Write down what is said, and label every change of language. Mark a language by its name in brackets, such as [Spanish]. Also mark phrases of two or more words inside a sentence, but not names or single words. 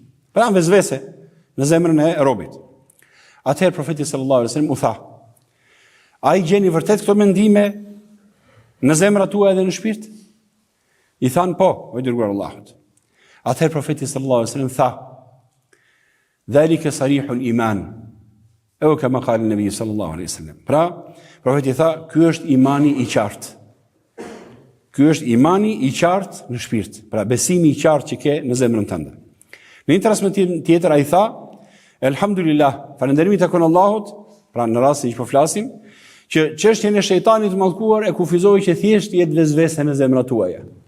[Albanian] Pra vezvese në zemrën e robit. Atëherë profeti [Arabic] صلى الله عليه وسلم [Albanian] u tha: A i gjeni vërtet këto mendime në zemrat tuaja dhe në shpirt? I thanë po, o i dërguar Allahut. Atëherë profeti [Arabic] صلى الله عليه وسلم [Albanian] tha: [Arabic] ذلك صريح الإيمان. E كما قال النبي صلى الله عليه وسلم. [Albanian] Pra, profeti tha, ky është imani i qartë. Ky është imani i qartë në shpirt. Pra besimi i qartë që ke në zemrën tënde. Në një transmetim tjetër ai tha: Elhamdulillah, falënderimi takon Allahut, pra në rastin që po flasim, që çështjen e shejtanit të mallkuar e kufizoi që thjesht jetë vezvese në zemrat tuaja.